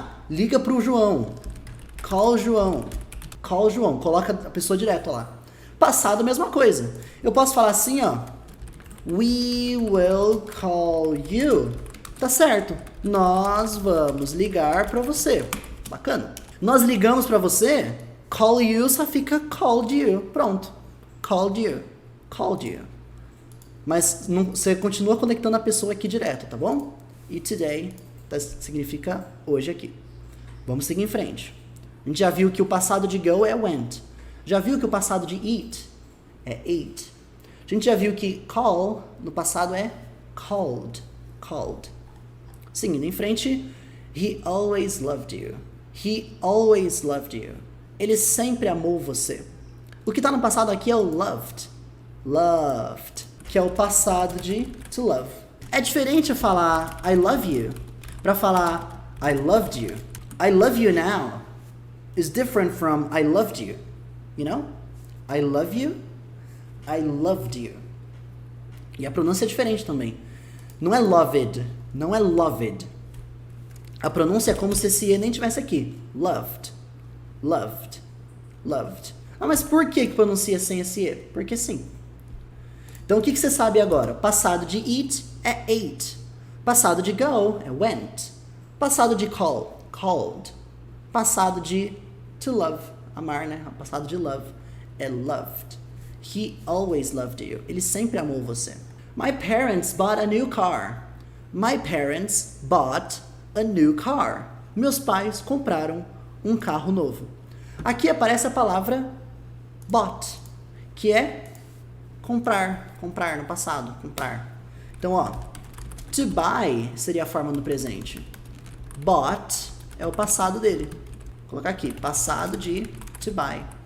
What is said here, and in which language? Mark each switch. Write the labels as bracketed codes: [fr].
[pt] Liga pro João. [en] Call João. Call João, [pt] coloca a pessoa direto lá. Passado, mesma coisa. Eu posso falar assim, ó. [en] We will call you. [pt] Tá certo. Nós vamos ligar pra você. Bacana. Nós ligamos pra você. [en] Call you [pt] só fica [en] called you. [pt] Pronto. [en] Called you. Called you. [pt] Mas você continua conectando a pessoa aqui direto, tá bom? E today significa hoje aqui. Vamos seguir em frente. A gente já viu que o passado de go é went. Já viu que o passado de eat é ate. A gente já viu que call no passado é called. [en] Called. [pt] Seguindo em frente, [en] he always loved you. He always loved you. [pt] Ele sempre amou você. O que está no passado aqui é o loved. Loved. Que é o passado de [en] to love. [pt] É diferente falar [en] I love you [pt] para falar [en] I loved you. I love you now is different from I loved you. You know? I love you, I loved you. [pt] E a pronúncia é diferente também. Não é loved, não é loved. A pronúncia é como se esse E nem tivesse aqui. [en] Loved, loved, loved. [pt] Mas por que pronuncia sem esse E? Porque sim. Então o que você sabe agora? Passado de eat é ate. Passado de go é went. Passado de call, called. Passado de to love, amar, né? Passado de love é loved. [en] He always loved you. [pt] Ele sempre amou você. [en] My parents bought a new car. My parents bought a new car. [pt] Meus pais compraram um carro novo. Aqui aparece a palavra bought, que é comprar, [en] comprar no passado, comprar. [pt] Então, ó, [en] to buy [pt] seria a forma no presente. Bought é o passado dele. Vou colocar aqui, passado de to buy.